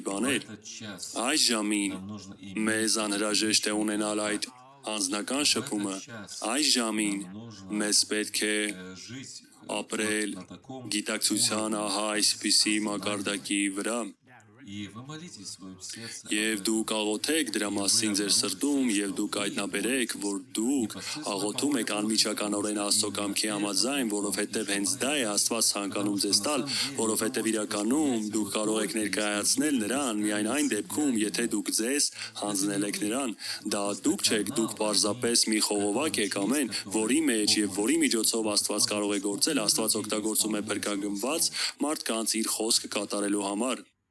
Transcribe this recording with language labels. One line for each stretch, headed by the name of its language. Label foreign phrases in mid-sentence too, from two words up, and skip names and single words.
Russian: в
Armenian: բաներ։
Russian: этот час
Armenian: Այս ժամին
Russian: нам нужно иметь
Armenian: մեզ անհրաժեշտ է ունենալ այդ անձնական շփումը։ Այս ժամին մեզ պետք է
Russian: жить
Armenian: ապրել
Russian: на таком
Armenian: գիտակցության ահա այսպիսի մակարդակի վրա,
Russian: и вы молитесь в своем сердце
Armenian: եւ դուք աղոթեք դրա մասին ձեր սրտում եւ դուք հայտնաբերեք, որ դուք աղոթում եք անմիջականորեն Աստծո կամքի համաձայն, որովհետեւ հենց դա է Աստված ցանկանում ձեզ տալ, որովհետեւ իրականում դուք կարող եք ներկայացնել նրան միայն այն դեպքում, եթե դուք ձեզ հանձնել եք նրան։ Դա դուք չեք, դուք պարզապես մի խողովակ եք ամեն, որի մեջ եւ որի միջոցով Աստված կարող է գործել, Աստված օգտագործում է փրկագնված մարդկանց իր խոսքը կատարելու համար։